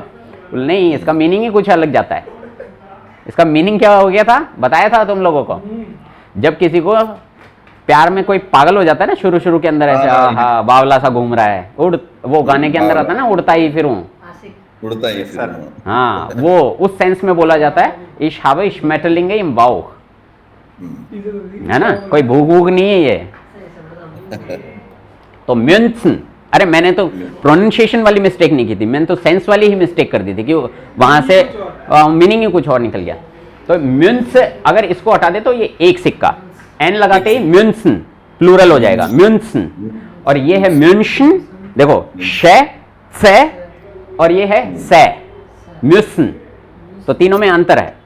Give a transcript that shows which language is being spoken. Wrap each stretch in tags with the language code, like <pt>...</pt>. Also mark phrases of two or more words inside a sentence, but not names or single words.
<hi>बोले नहीं, इसका मीनिंग ही कुछ अलग जाता है। इसका मीनिंग क्या हो गया था बताया था तुम लोगों को, जब किसी को प्यार में कोई पागल हो जाता है ना शुरू शुरू के अंदर ऐसे, हाँ बावला सा घूम रहा है, उड़, वो गाने के अंदर आता है ना उड़ता ही फिरूं, आशिक। उड़ता ही फिर हाँ वो उस सेंस में बोला जाता है</hi> <de>ich habe ich Schmetterlinge im Bauch,</de> <hi>है ना, कोई भूख भूख नहीं है ये। सही से बता। तो म्यूनसन, अरे मैंने तो प्रोनाउंसिएशन वाली मिस्टेक नहीं की थी, मैंने तो सेंस वाली ही मिस्टेक कर दी थी कि वहां से मीनिंग ही कुछ और निकल गया। तो म्यून्स अगर इसको हटा दे तो ये एक सिक्का, एन लगाते ही म्यूनसन प्लूरल हो जाएगा म्यूनसन, और ये है म्यूनशन, देखो शे से, और ये है से म्यूसन, तो तीनों में अंतर है।</hi>